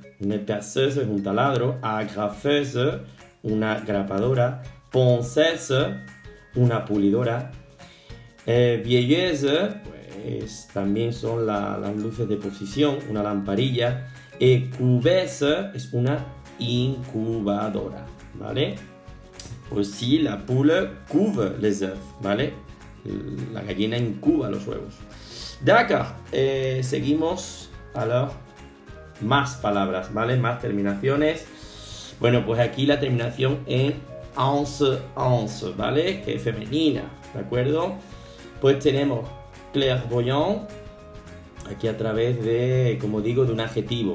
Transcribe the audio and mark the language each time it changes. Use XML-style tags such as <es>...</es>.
<es>Une perceuse es un taladro. Agrafeuse, una grapadora. Ponceuse, una pulidora. Vieilleuse, pues también son las luces de posición, una lamparilla. Couveuse es una incubadora, ¿vale?</es> <fr>Aussi, la poule couve les œufs, ¿vale?</fr> <es>La gallina incuba los huevos. D'accord, seguimos. Alors, más palabras, ¿vale? Más terminaciones. Bueno, pues aquí la terminación en anse, ¿vale? Que es femenina, ¿de acuerdo? Pues tenemos clairvoyant, aquí a través de, como digo, de un adjetivo.</es>